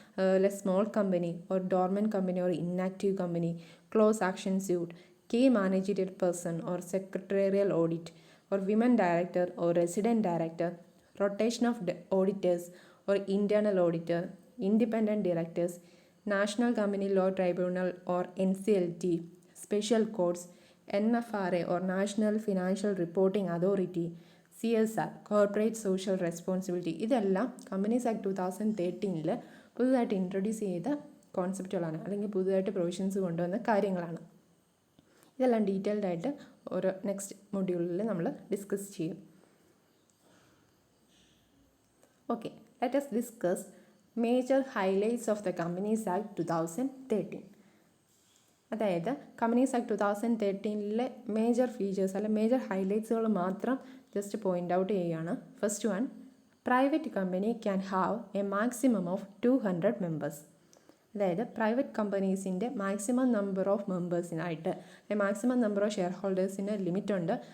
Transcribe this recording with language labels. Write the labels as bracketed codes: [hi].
[en] അതുപോലെ small company or dormant company or inactive company, close action suit, key managerial person or secretarial audit or women director or resident director, rotation of auditors or internal auditor, independent directors, National Company Law Tribunal or NCLT, special courts, NFRA or National Financial Reporting Authority, CSR, Corporate Social Responsibility. [ml] ഇതെല്ലാം companies act 2013 പുതുതായിട്ട് introduce ചെയ്ത കോൺസെപ്റ്റുകളാണ്, അല്ലെങ്കിൽ പുതുതായിട്ട് provisions കൊണ്ടുവന്ന കാര്യങ്ങളാണ്. ഇതെല്ലാം detailed ആയിട്ട് ഓരോ നെക്സ്റ്റ് മൊഡ്യൂളിൽ നമ്മൾ ഡിസ്കസ് ചെയ്യും. [en] Okay, let us discuss major highlights of the Companies Act 2013. [ml] അതായത് കമ്പനീസ് ആക്ട് 2013 മേജർ ഫീച്ചേഴ്സ് അല്ലെ മേജർ ഹൈലൈറ്റ്സുകൾ മാത്രം ജസ്റ്റ് പോയിൻ്റ് ഔട്ട് ചെയ്യുകയാണ്. [en] First one, private company can have a maximum of 200 members. [ml] അതായത് private കമ്പനീസിൻ്റെ maximum number of മെമ്പേഴ്സിനായിട്ട് maximum number of share ഹോൾഡേഴ്സിന് ലിമിറ്റുണ്ട്.